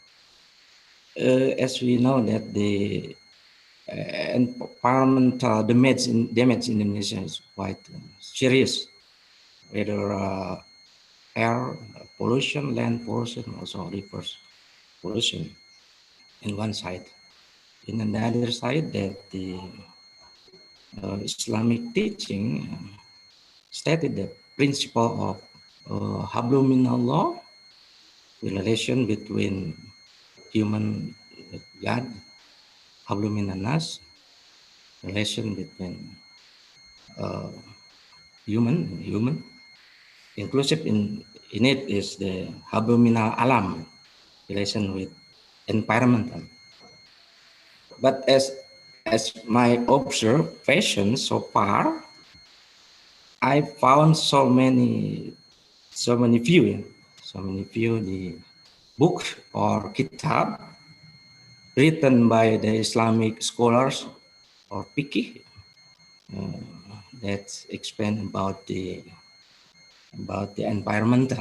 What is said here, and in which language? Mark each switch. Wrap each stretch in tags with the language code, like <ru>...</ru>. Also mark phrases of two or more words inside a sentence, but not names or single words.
<en>As we know that the environmental damage in Indonesia is quite serious, whether air pollution, land pollution, also river pollution in one side. in another side that the Islamic teaching stated the principle of</en> <ar>hablum minallah,</ar> <en>the relation between human with God,</en> <ar>hablum minanas,</ar> <en>relation between human. Inclusive in it is the</en> <ar>hablum minal alam,</ar> <en>relation with environmental. But as my observation so far, I found so many view the book or kitab written by the Islamic scholars or fiqh that explain about the environmental.</en>